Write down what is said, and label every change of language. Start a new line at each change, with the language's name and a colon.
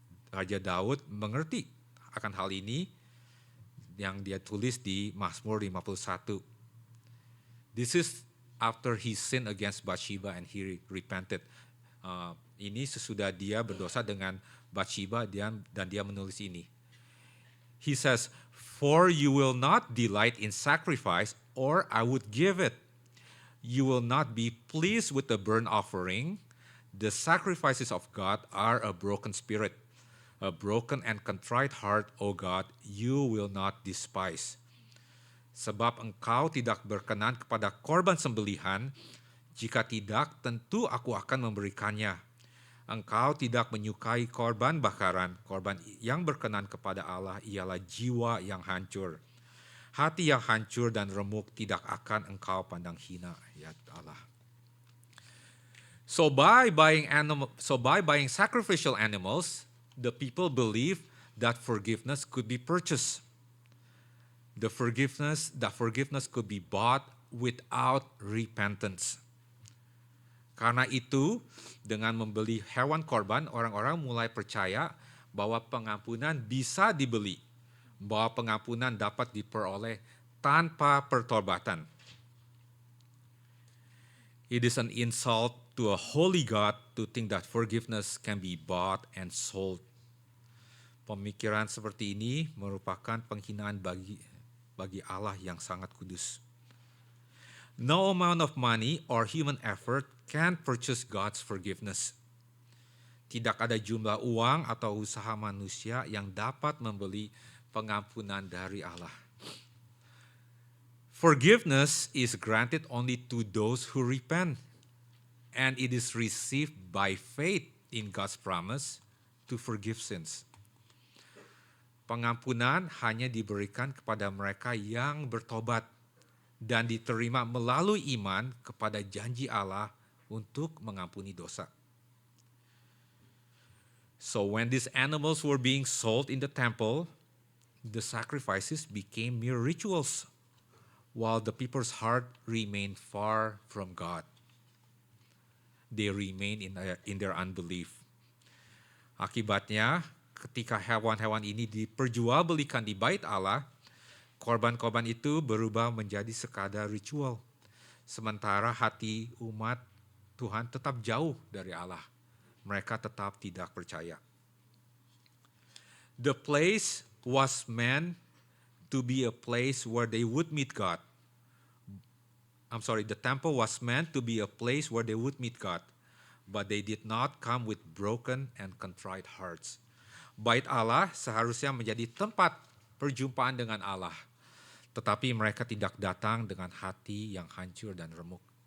Indonesian: Raja Daud mengerti akan hal ini yang dia tulis di Mazmur 51.
English: This is after he sinned against Bathsheba and he repented.
Indonesian: Ini sesudah dia berdosa dengan Bathsheba dan dia menulis ini.
English: He says, "For you will not delight in sacrifice, or I would give it. You will not be pleased with the burnt offering. The sacrifices of God are a broken spirit. A broken and contrite heart, O God, you will not despise.
Indonesian: Sebab engkau tidak berkenan kepada korban sembelihan, jika tidak tentu aku akan memberikannya. Engkau tidak menyukai korban bakaran, korban yang berkenan kepada Allah ialah jiwa yang hancur. Hati yang hancur dan remuk tidak akan engkau pandang hina, ya Allah."
English: So by buying sacrificial animals, the people believed that forgiveness could be purchased. That forgiveness could be bought without repentance.
Indonesian: Karena itu, dengan membeli hewan korban, orang-orang mulai percaya bahwa pengampunan bisa dibeli, bahwa pengampunan dapat diperoleh tanpa pertobatan.
English: It is an insult to a holy God to think that forgiveness can be bought and sold.
Indonesian: Pemikiran seperti ini merupakan penghinaan bagi Allah yang sangat kudus.
English: No amount of money or human effort can purchase God's forgiveness.
Indonesian: Tidak ada jumlah uang atau usaha manusia yang dapat membeli pengampunan dari Allah.
English: Forgiveness is granted only to those who repent, and it is received by faith in God's promise to forgive sins.
Indonesian: Pengampunan hanya diberikan kepada mereka yang bertobat dan diterima melalui iman kepada janji Allah untuk mengampuni dosa.
English: So when these animals were being sold in the temple, the sacrifices became mere rituals, while the people's heart remained far from God. They remain in their unbelief.
Indonesian: Akibatnya, ketika hewan-hewan ini diperjualbelikan di bait Allah, korban-korban itu berubah menjadi sekadar ritual. Sementara hati umat Tuhan tetap jauh dari Allah. Mereka tetap tidak percaya.
English: The place was meant to be a place where they would meet God. The temple was meant to be a place where they would meet God, but they did not come with broken and contrite hearts.
Indonesian: Bait Allah seharusnya menjadi tempat perjumpaan dengan Allah, tetapi mereka tidak datang dengan hati yang hancur dan remuk.